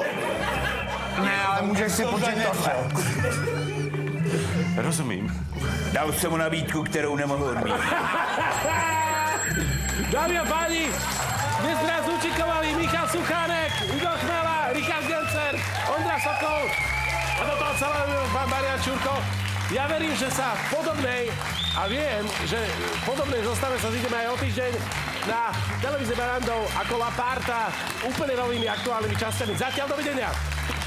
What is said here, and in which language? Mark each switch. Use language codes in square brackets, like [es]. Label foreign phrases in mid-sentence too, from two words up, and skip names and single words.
[cs] Ne, ale můžeš si počítat. Rozumím. Dal jsem mu nabídku, kterou nemohl odmítnout. Dámy a páni, dnes nás účinkovali Michal Suchánek, Igor Chmela, Richard Gencer, Ondra Sokol a do toho celého pán Marian Čurko. [sk] Ja verím, že sa v podobnej, a viem, že v podobnej zostave sa zídeme aj o týždeň na televízii Barandov ako La Parta úplne novými aktuálnymi časťami. Zatiaľ dovidenia.